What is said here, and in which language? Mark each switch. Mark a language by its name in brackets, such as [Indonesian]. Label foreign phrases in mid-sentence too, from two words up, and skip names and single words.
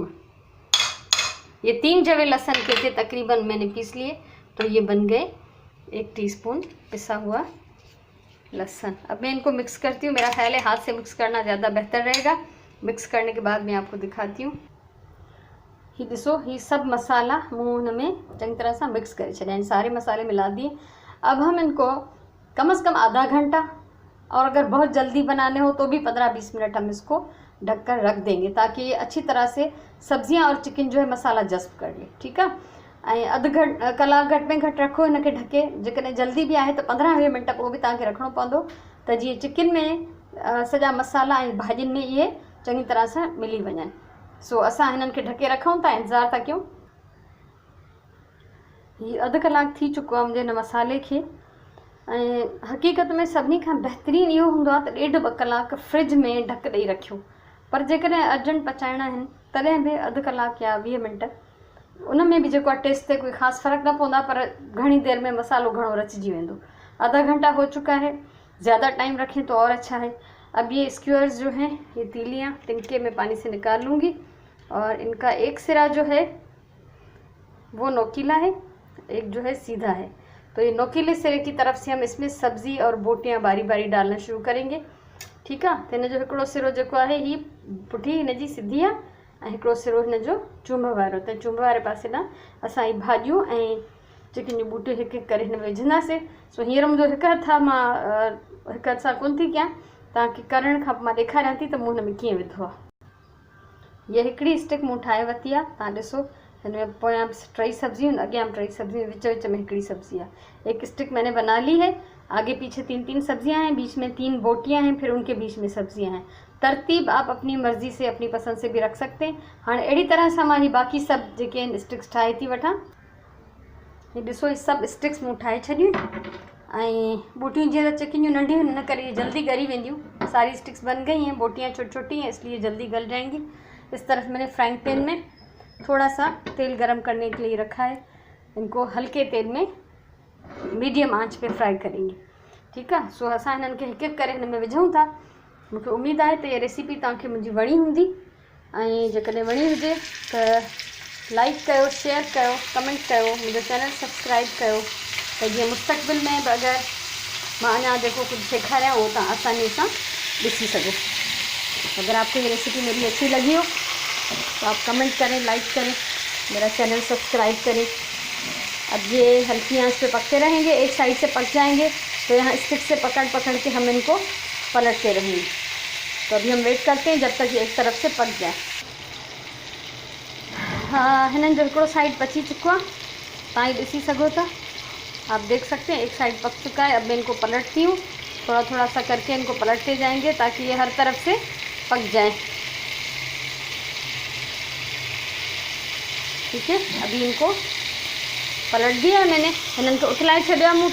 [Urdu] یہ 3 جوے لہسن کے تھے تقریباً میں نے پیس لیے، تو یہ بن گئے 1 ٹی سپون پسا ہوا لہسن. اب میں ان کو مکس کرتی ہوں۔ میرا خیال ہے ہاتھ سے مکس کرنا زیادہ بہتر رہے گا. مکس کرنے کے بعد میں آپ کو دکھاتی ہوں. [Sindhi] ही ॾिसो, ही सब मसाला मूं हुन में चंगी तरह से मिक्स करे छॾिया, [Urdu] سارے مسالے ملا دیے. اب ہم ان کو کم سے کم آدھا گھنٹہ، اور اگر بہت جلدی بنانے ہو تو بھی 15-20 منٹ ہم اس کو ڈھک کر رکھ دیں گے، تاکہ یہ اچھی طرح سے سبزیاں اور چکن جو ہے مسالہ جذب کر لے. ٹھیک ہے, [Sindhi] अधु कलाक घट में घट रखो [Urdu] ان کے ڈھکے. [Sindhi] जेकॾहिं जल्दी [Urdu] بھی ہے تو [Sindhi] 15-20 मिनट पोइ भी तव्हांखे रखणो पवंदो, त जीअं चिकन में सॼा मसाला ऐं भाॼियुनि में ये चंगी तरह से मिली वञनि। असां हिननि खे ढके रखूं था, इंतज़ार था कयूं। ये अधु कलाक थी चुको आहे मुंहिंजे हिन मसाले खे। हक़ीक़त में सभिनी खां बहितरीनु इहो हूंदो आहे त 1.5-2 कलाक फ्रिज में ढक ॾेई रखियो। पर जेकॾहिं अर्जेंट पचाइणा आहिनि तॾहिं बि अधु कलाक या 20 मिनट, उन में भी जेको आहे टेस्ट ते कोई ख़ासि फ़र्क़ु न पवंदा, पर घणी देर में मसालो घणो रचिजी वेंदो। [Urdu] آدھا گھنٹہ ہو چکا ہے، زیادہ ٹائم رکھیں تو اور اچھا ہے. اب یہ اسکیورز جو ہیں، یہ تیلیاں تنکے میں پانی سے نکال لوں گی. اور ان کا ایک سرا جو ہے وہ نوکیلا ہے، ایک جو ہے سیدھا ہے. تو یہ نوکیلے سرے کی طرف سے ہم اس میں سبزی اور بوٹیاں باری باری ڈالنا شروع کریں گے. ٹھیک ہے, [Sindhi] तो इन जो 1 सिरो जो है ही पुठी हिन जी सिधी आहे, ऐं 1 सिरो हिन जो चुंभ वारो। त चुंभ वारे पासे ॾांहुं असां ही भाॼियूं ऐं चिकन जी बूटियूं हिकु हिकु करे हिन में विझंदासीं। हींअर मुंहिंजो हिकु हथ आहे, मां हिकु हथ सां कोन थी कयां, तव्हांखे करण खां मां ॾेखारियां थी त मूं हिन में कीअं विधो आहे। ये 1 स्टिक मूं ठाहे वरिती आहे। तव्हां ॾिसो, इनमें पोयां 3 सब्जियूं, अॻियां 3 सब्जियूं, विच विच में 1 सब्जी है। [Urdu] 1 اسٹک میں نے بنا لی ہے. آگے پیچھے 3-3 سبزیاں ہیں، بیچ میں 3 بوٹیاں ہیں، پھر ان کے بیچ میں سبزیاں ہیں. ترتیب آپ اپنی مرضی سے اپنی پسند سے بھی رکھ سکتے ہیں. [Sindhi] हाँ, अड़ी तरह से मां ही बाक़ी सब जेके स्टिक्स ठाहे थी वठां। ये ॾिसो, ये सब स्टिक्स मूं ठाहे छॾियूं। बोटियूं जीअं त चिकन जूं नंढियूं इन करे जल्दी ॻरी वेंदियूं। [Urdu] ساری اسٹکس بن گئی ہیں، بوٹیاں چھوٹی چھوٹی ہیں، اس لیے جلدی گل جائیں گی. اس طرف میں نے فرائنگ پین میں تھوڑا سا تیل گرم کرنے کے لیے رکھا ہے. ان کو ہلکے تیل میں میڈیم آنچ پہ فرائی کریں گے. ٹھیک ہے, [Sindhi] असां हिननि खे हिकु हिकु करे हिन में विझूं था। मूंखे उम्मीद आहे त ये रेसिपी तव्हांखे मुंहिंजी वणी हूंदी। जेकॾहिं वणी हुजे त लाइक कयो, शेयर कयो, कमेंट कयो, मुंहिंजो चैनल सब्सक्राइब कयो, त जीअं मुस्तक़बिल में बि अगरि मां अञा जेको कुझु सेखारियां उहो तव्हां आसानी सां ॾिसी सघो। [Urdu] اگر آپ کو یہ ریسپی میری اچھی لگی ہو تو آپ کمنٹ کریں، لائک کریں، میرا چینل سبسکرائب کریں. اب یہ ہلکی آنچ پہ پکتے رہیں گے، ایک سائیڈ سے پک جائیں گے تو یہاں اسٹک سے پکڑ پکڑ کے ہم ان کو پلٹتے رہیں گے. تو ابھی ہم ویٹ کرتے ہیں جب تک یہ ایک طرف سے پک جائے. हाँ, [Sindhi] हिननि जो हिकिड़ो साइड पची चुको आहे, तव्हां ही ॾिसी सघो था, [Urdu] آپ دیکھ سکتے ہیں ایک سائیڈ پک چکا ہے. اب میں ان کو پلٹتی ہوں، تھوڑا تھوڑا سا کر کے ان کو پلٹتے جائیں گے تاکہ یہ ہر طرف سے پک جائے. ٹھیک ہے، ابھی ان کو پلٹ دیا ہے میں نے, [Sindhi] हिननि खे उथलाए छॾियो मूं।